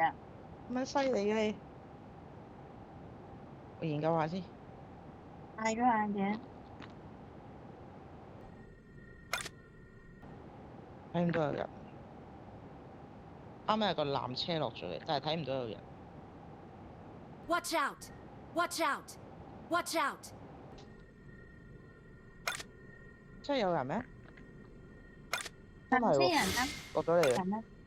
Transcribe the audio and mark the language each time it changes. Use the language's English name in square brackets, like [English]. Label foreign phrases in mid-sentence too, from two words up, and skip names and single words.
[Cantonese] 咁樣犀利嘅你，我研究下先。戴咗眼鏡，睇唔到有人。啱啱有個纜車落咗嚟，但係睇唔到有人。 [English] Watch out! Watch out! Watch out! [Cantonese] 真係有人咩？纜真係喎，車人啊！落咗嚟啦！人啊！